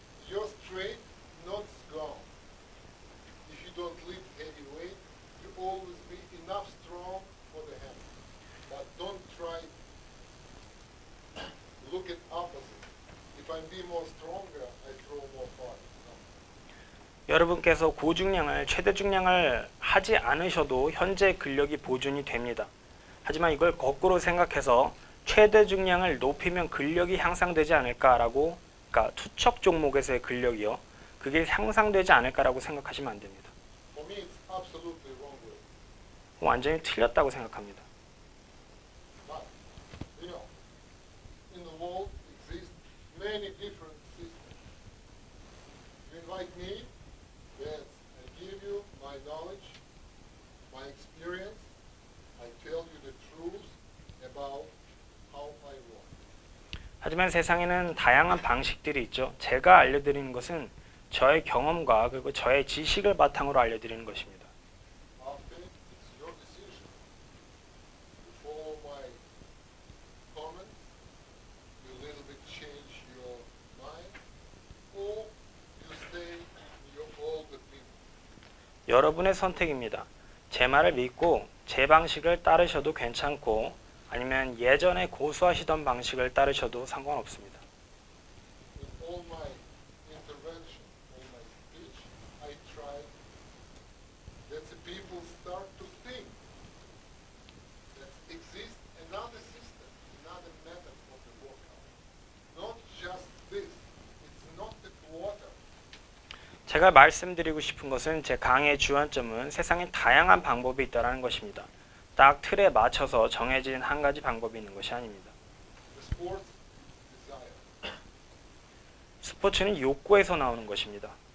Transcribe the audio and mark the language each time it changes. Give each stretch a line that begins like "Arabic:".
English: Your strength not gone. If you don't lift heavy weight, you always be enough strong for the hand. But don't try look at opposite. If I'm be more stronger, I throw more far. No.
Korean: 여러분께서 고중량을 최대 중량을 하지 않으셔도 현재 근력이 보존이 됩니다. 하지만 이걸 거꾸로 생각해서 최대 중량을 높이면 근력이 향상되지 않을까라고, 그러니까 투척 종목에서의 근력이요, 그게 향상되지 않을까라고 생각하시면 안 됩니다.
English: For me, it's absolutely wrong way.
Korean: 완전히 틀렸다고 생각합니다.
English: But, you know, in the world exist many different systems. You invite me, yes, I give you my knowledge, my experience, I tell you the truth about how I work.
Korean: 하지만 세상에는 다양한 방식들이 있죠. 제가 알려드리는 것은 저의 경험과 그리고 저의 지식을 바탕으로 알려드리는 것입니다.
English: After it's your decision to follow my comments, you a little bit change your mind, or you stay in your old opinion.
Korean: 여러분의 선택입니다. 제 말을 믿고 제 방식을 따르셔도 괜찮고, 아니면 예전에 고수하시던 방식을 따르셔도 상관없습니다.
English: In all my intervention, all my speech, I try that the people start to think that exists another system, another method of the workout. Not just this. It's not the quarter.
Korean: 제가 말씀드리고 싶은 것은, 제 강의의 주안점은 세상에 다양한 방법이 있다는 것입니다. 딱 틀에 맞춰서 정해진 한 가지 방법이 있는 것이 아닙니다.
English: The sports desire.
Korean: 스포츠는 욕구에서 나오는 것입니다.